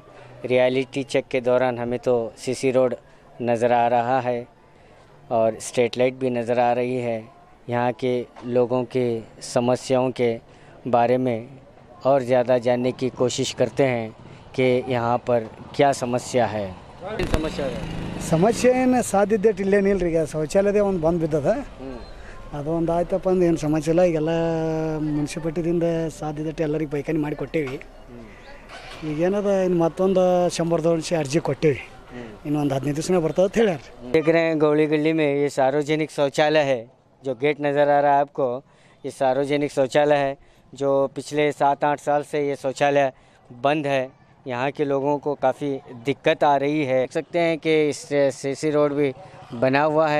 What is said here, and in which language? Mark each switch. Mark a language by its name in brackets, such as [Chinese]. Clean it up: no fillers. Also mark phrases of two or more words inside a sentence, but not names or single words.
[English] reality check [Hindi] के दौरान हमें तो सीसी रोड नज़र आ रहा है और [English] street light [Hindi] भी नज़र आ रही है। यहाँ के लोगों के समस्याओं के बारे में और ज़्यादा जानने की कोशिश करते हैं कि यहाँ पर क्या समस्या है। [Kannada] ಸಮಸ್ಯೆ ಇದೆ? ಸಮಸ್ಯೆ ಏನು ಸಾಧ್ಯತೆ ಇಲ್ಲೇನಿಲ್ಲ ರೀ. ಈಗ ಶೌಚಾಲಯದೇ ಒಂದು ಬಂದು ಬಿದ್ದದ, ಅದು ಒಂದು ಆಯ್ತಪ್ಪ ಅಂದ್ರೆ ಏನು ಸಮಸ್ಯೆ ಇಲ್ಲ. ಈಗೆಲ್ಲ ಮುನ್ಸಿಪಾಲ್ಟಿದಿಂದ ಸಾಧ್ಯತೆ ಎಲ್ಲರಿಗೆ ಪೈಖಾನಿ ಮಾಡಿ ಕೊಟ್ಟೇವಿ. ಈಗೇನದ ಇನ್ನು ಮತ್ತೊಂದು 100 ಅರ್ಜಿ ಕೊಟ್ಟೇವಿ, ಇನ್ನೊಂದು 15 ದಿವಸ ಬರ್ತಾವೆ ಅಂತ ಹೇಳ್ಯಾರ. [Hindi] देख रहे हैं गौली गली में ये सार्वजनिक शौचालय है, जो गेट नज़र आ रहा है आपको, ये सार्वजनिक शौचालय है जो पिछले 7-8 साल से ये शौचालय बंद है। यहाँ के लोगों को काफ़ी दिक्कत आ रही है। देख सकते हैं कि इस सीसी रोड भी बना हुआ है।